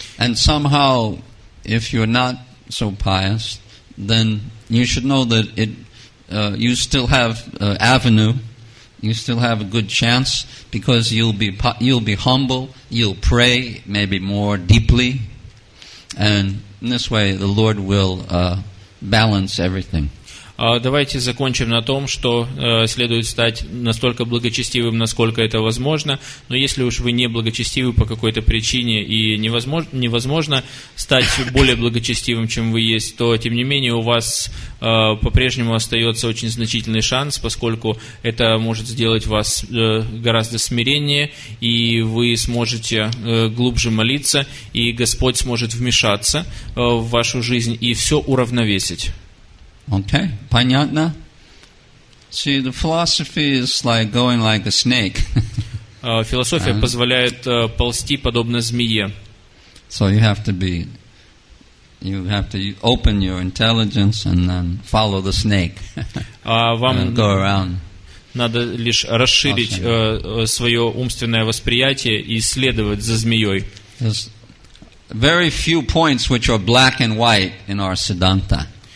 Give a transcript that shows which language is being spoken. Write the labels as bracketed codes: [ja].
[en] And somehow, if you're not so pious, then you should know that you still have avenue, you still have a good chance, because you'll be humble, you'll pray maybe more deeply, and in this way the Lord will balance everything. [ru] Давайте закончим на том, что следует стать настолько благочестивым, насколько это возможно. Но если уж вы не благочестивы по какой-то причине и невозможно стать более благочестивым, чем вы есть, то, тем не менее, у вас по-прежнему остается очень значительный шанс, поскольку это может сделать вас гораздо смиреннее, и вы сможете глубже молиться, и Господь сможет вмешаться в вашу жизнь и все уравновесить. [en] Okay, [ru] понятно? [en] See, the philosophy is like going like a snake. [ru] Философия позволяет ползти подобно змее. [en] So you have to open your intelligence and then follow the snake. [ru] Вам [en] Go around. [ru] надо лишь расширить свое умственное восприятие и следовать за змеей. [en] There's very few points which are black and white in our Siddhanta.